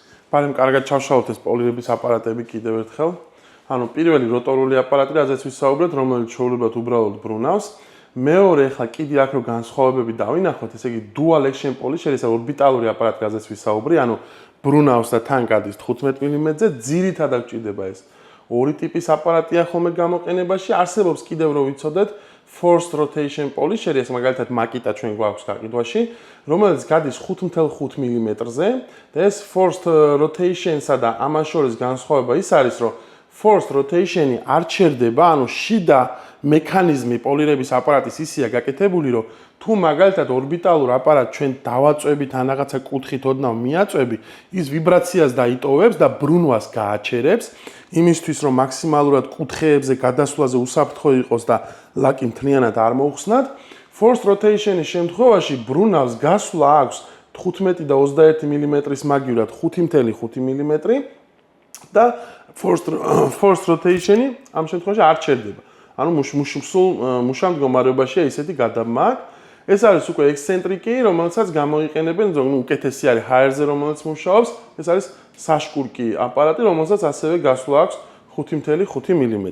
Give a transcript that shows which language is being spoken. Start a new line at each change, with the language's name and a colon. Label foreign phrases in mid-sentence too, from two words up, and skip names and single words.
Georgian: ბარემ კარგად ჩავშალოთ ეს პოლირების აპარატები კიდევ ერთხელ. ანუ პირველი როტორული აპარატი, რაზეც ვისაუბრეთ, რომელიც ჩვეულებრივ უბრალოდ ბრუნავს. მეორე, ახლა კიდე აქ რო განსხვავებები დავინახოთ, ესე იგი
English: dual action polisher,
Georgian: ეს ორბიტალური აპარატი, რაზეც ვისაუბრე, ანუ ბრუნავს და თან გადის 15 მმ-ზე, ძირითადად გვჭირდება ეს ორი ტიპის აპარატია ხოლმე გამოყენებაში. არსებობს კიდევ რო ვიცოდეთ
English: forced rotation polisher,
Georgian: ეს მაგალითად მაკიტა ჩვენ გვაქვს გაყიდვაში, რომელიც გადის 5.5 მმ-ზე და ეს
English: forced rotation-სა
Georgian: და ამას შორის განსხვავება ის არის, რომ
English: forced rotation-ი
Georgian: არ ჩერდება, ანუ შიდა მექანიზმი პოლირების აპარატის ისეა გაკეთებული, რომ თუ მაგალითად ორბიტალურ აპარატს ჩვენ დავაწვევით ან რაღაცა კუთხით ოდნავ მიაწვევი, ის ვიბრაციას დაიტოვებს და ბრუნვას გააჩერებს, იმისთვის რომ მაქსიმალურად კუთხეებზე გადასვლაზე უსაფრთხო იყოს და ლაკი მთლიანად არ მოუხსნათ.
English: Forced rotation-ის
Georgian: შემთხვევაში ბრუნავს გასვლა აქვს 15 და 21 მმ-ის მაგივრად 5.5 მმ და
English: forced rotation-ი
Georgian: ამ შემთხვევაში არ ჩერდება. ანუ მუშა მდგომარეობაშია ისეთი გადაბმა. ეს არის უკვე ექსცენტრიკი, რომელსაც გამოიყენებენ, უკეთესი არის ჰაერზე, რომელიც მუშაობს. ეს არის საშკურკი აპარატი, რომელსაც ასევე გასვლა აქვს 5.5 მმ.